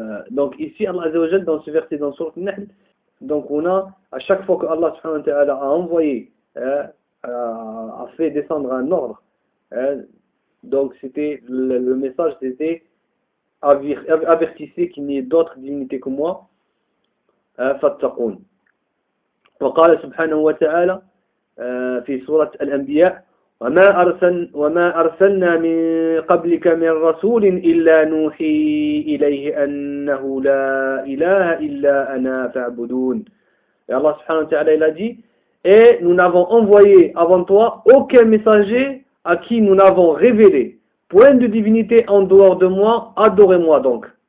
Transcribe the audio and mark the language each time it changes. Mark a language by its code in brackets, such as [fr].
[fr] Donc ici Allah Azza wa Jalla dans ce verset dans sourate An-Nahl, donc on a à chaque fois que Allah subhanahu wa ta'ala a envoyé a fait descendre un ordre. Donc c'était le message c'était avertissez qu'il n'y ait d'autres divinités que moi. [ar] Fattaqun. وقال سبحانه وتعالى في سورة الأنبياء وما أرسلنا من قبلك من رسول إلا نوحي إليه أنه لا إله إلا أنا فاعبدون. [fr] Et Allah subhanahu wa ta'ala il a dit et nous n'avons envoyé avant toi aucun messager à qui nous n'avons révélé point de divinité en dehors de moi, adorez-moi donc.